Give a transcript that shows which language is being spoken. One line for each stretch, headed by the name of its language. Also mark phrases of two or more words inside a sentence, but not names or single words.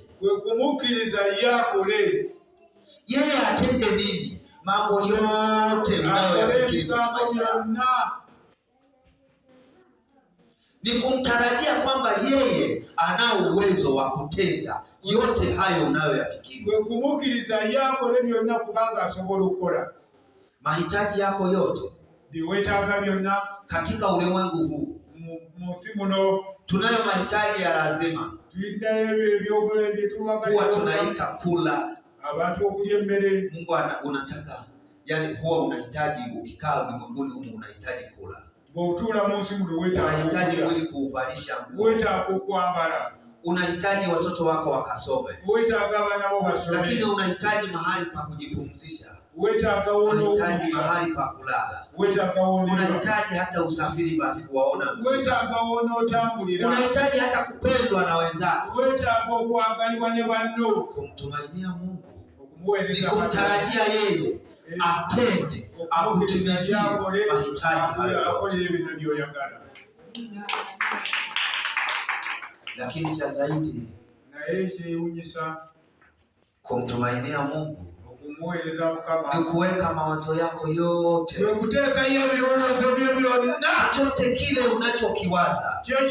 Ganda: Kumukkiriza yakole.
Swahili: Yeye atende nini? Mambo yote unayoyafikiri. ni kumtarajia kwamba yeye anao uwezo wa kutenda yote hayo unayoyafikiri.
Ganda: Kwe kumukkiriza yakola byonna kubanga asobola okukola.
Swahili: Mahitaji yako yote
Ganda: bye weetaaga byonna
Swahili: katika ulimwengu huu.
Ganda: Mu nsi muno
Swahili: tunayo mahitaji ya lazima.
Ganda: Tulinayo ebyobulamu bye
Swahili: huwa tunaita kula.
Ganda: Abantu okulya emmere.
Swahili: Mungu unataka, yani huwa unahitaji, ukikaa ulimwenguni humu unahitaji kula.
Ganda: Bw'otuula mu nsi muno
Swahili: unahitaji mwili kuuvalisha nguo.
Ganda: Weetaaga okwambala.
Swahili: Unahitaji watoto wako wakasome.
Ganda: Weetaaga abaana bo basome.
Swahili: Lakini unahitaji mahali pa kujipumzisha. Unahitaji mahali pa kulala. Unahitaji hata usafiri basi kuwaona. Unahitaji hata kupendwa na wenzako.
Ganda: Okwagalibwa ne banno.
Swahili: Kumtumainia Mungu ni kumtarajia yeye atende, akutimizie mahitaji hayo. Lakini cha zaidi kumtumainia Mungu ni kuweka mawazo yako yote, chochote kile unachokiwaza.